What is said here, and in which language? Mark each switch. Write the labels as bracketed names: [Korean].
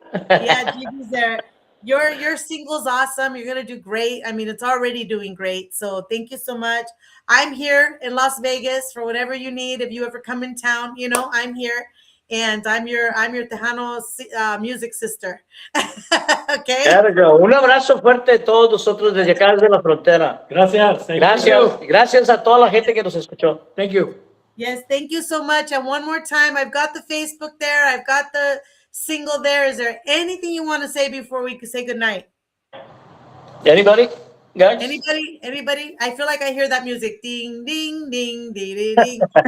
[English] Yeah, Gigi's there. Your single's awesome. You're gonna do great. I mean, it's already doing great. So thank you so much. I'm here in Las Vegas for whatever you need. If you ever come in town, you know I'm here, and I'm your Tejano music sister. Okay. There we go. [Spanish] Un abrazo fuerte de todos nosotros desde acá, desde la frontera. Gracias. [English] Thank [Spanish] Gracias. [English] you. [Spanish] Gracias a toda la gente que nos escuchó. [English] Thank you. Yes, thank you so much. And one more time, I've got the Facebook there. I've got the single there. Is there anything you want to say before we can say goodnight? Anybody? Guys? Anybody? I feel like I hear that music. Ding, ding, ding, ding, ding, ding.